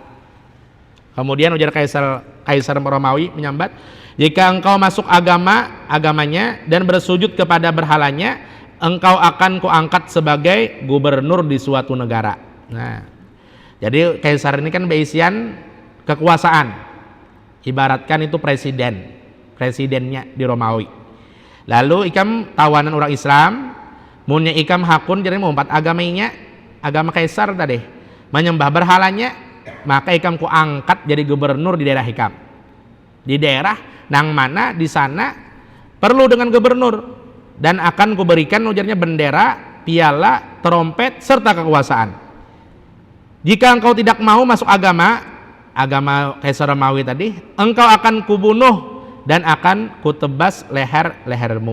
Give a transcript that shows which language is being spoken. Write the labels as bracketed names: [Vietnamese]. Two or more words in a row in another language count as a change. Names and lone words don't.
[Indonesian] Kemudian ujar Kaisar Romawi menyambat, jika engkau masuk agamanya dan bersujud kepada berhalanya, engkau akan kuangkat sebagai gubernur di suatu negara. Nah, jadi Kaisar ini kan beisian kekuasaan, ibaratkan itu presidennya di Romawi. [Banjar] Lalu ikam tawanan orang Islam, munnya ikam hakun jadi mengumpat agamanya, agama Kaisar tadi, menyembah berhalanya, maka ikam ku angkat jadi gubernur di daerah ikam, di daerah nang mana di sana perlu dengan gubernur, dan akan kuberikan ujarnya bendera, piala, trompet serta kekuasaan. [Indonesian] Jika engkau tidak mau masuk agama Kaisar Romawi tadi, engkau akan kubunuh dan akan kutebas lehermu.